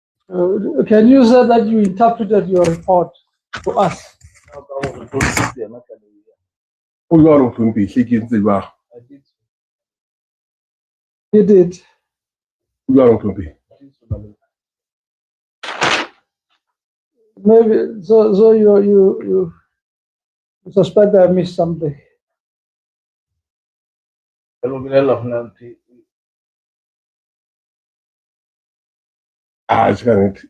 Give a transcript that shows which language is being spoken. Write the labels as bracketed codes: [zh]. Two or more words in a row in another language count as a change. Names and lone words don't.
[en] Can you say that you interpreted your report to us? [tn] O jwa lo tlhompe hle ke ntse ba. [en] I did so. You did. [tn] O jwa lo tlhompe. [en] Maybe so you suspect I missed something. Ah, it's kind of.